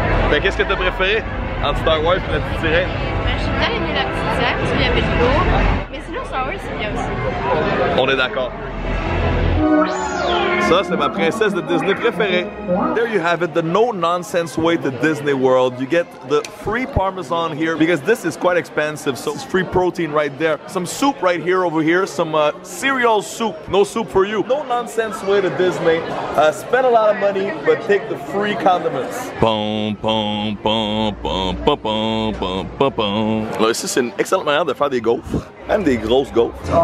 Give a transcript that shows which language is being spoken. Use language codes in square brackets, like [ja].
[fr] Ben qu'est-ce que t'as préféré entre Star Wars et la petite sirène? Ben, j'ai bien aimé la petite sirène parce qu'il y avait de l'eau. Mais sinon, Star Wars, c'est bien aussi. On est d'accord. Ça, c'est ma princesse de Disney préférée. [en] There you have it, the no-nonsense way to Disney World. You get the free Parmesan here because this is quite expensive, so it's free protein right there. Some soup right here over here, some cereal soup. No soup for you. No-nonsense way to Disney. Spend a lot of money, but take the free condiments. Pom, pom, pom, pom, pom, pom, pom, pom, pom. [fr] Alors ici, c'est une excellente manière de faire des gaufres. Même des grosses gaufres.